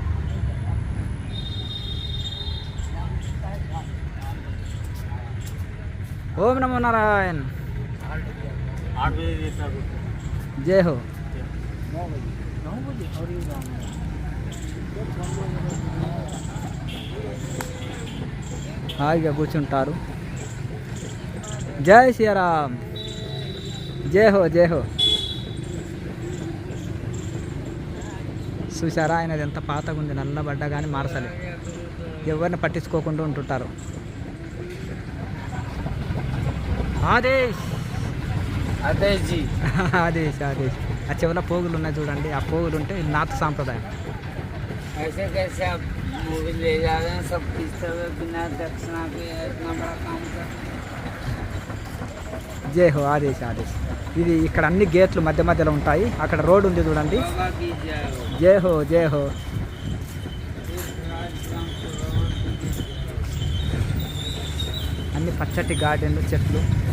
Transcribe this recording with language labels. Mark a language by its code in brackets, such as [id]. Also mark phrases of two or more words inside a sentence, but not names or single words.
[te] ఓం నమో నారాయణ, [hi] जय हो. [te] హాయిగా కూర్చుంటారు. జై శ్రీరామ్, [hi] जय हो जय हो. [te] చూసారా ఆయనది ఎంత పాతగా ఉంది, నల్లబడ్డా కానీ మార్చలే, ఎవరిని పట్టించుకోకుండా ఉంటుంటారు. ఆదేశ్ ఆదేశ్ జీ, ఆదేశ్ ఆదేశ్. ఆ చెవుల పోగులు ఉన్నాయి చూడండి, ఆ పోగులు ఉంటే నాత్ సాంప్రదాయం. [hi] ऐसे कैसे आप मूवी ले जा रहे हैं, सब किस तरह बिना दक्षिणा के इतना बड़ा काम कर रहे हैं। जय हो [te] ఆదేశ్ ఆదేశ్. ఇది ఇక్కడ అన్ని గేట్లు మధ్య మధ్యలో ఉంటాయి. అక్కడ రోడ్ ఉంది చూడండి. [hi] बाबा की जय हो। जय हो जय हो. [te] అన్ని పచ్చటి గార్డెన్లు చెట్లు.